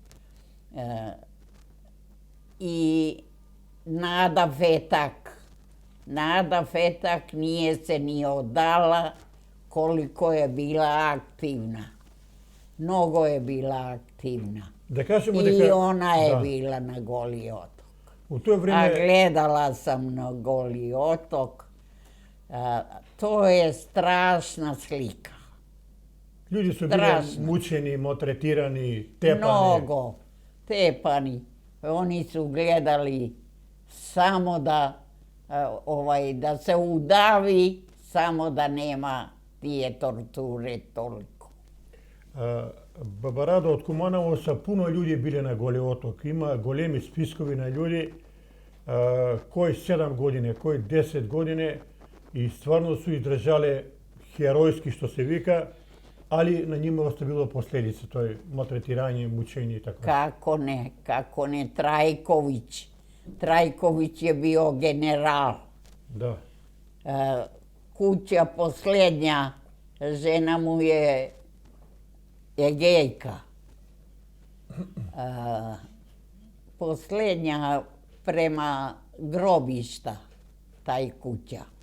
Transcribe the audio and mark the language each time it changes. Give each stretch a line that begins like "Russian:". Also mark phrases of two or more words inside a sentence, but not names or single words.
Serbian: I Nada Fetak nije se ni odala koliko je bila aktivna. Mnogo je bila aktivna.
Macedonian: Да кажемо
Serbian: I
Macedonian: дека
Serbian: ona je bila na Goli otok.
Macedonian: у тоа
Serbian: A
Macedonian: време
Serbian: gledala sam na Goli otok. To je strašna slika.
Macedonian: луѓе су биле Страшно. мучени, мотретирани, тепани.
Serbian: Mnogo tepani. Oni su gledali samo da se udavi, samo da nema tije torture toliko.
Macedonian: Баба Радо, од Куманово са пуно луѓе биле на Голи оток. Има големи спискови на луѓе, кои 7 години, кои 10 години и стварно су издржале херојски, што се вика, али на нима оставило последици, тој мотретирање, мучење и така.
Serbian: Kako ne Trajković. Trajković je bio general. Da. Kuća posljednja, žena mu je gejka. Posljednja prema grobišta, taj kuća.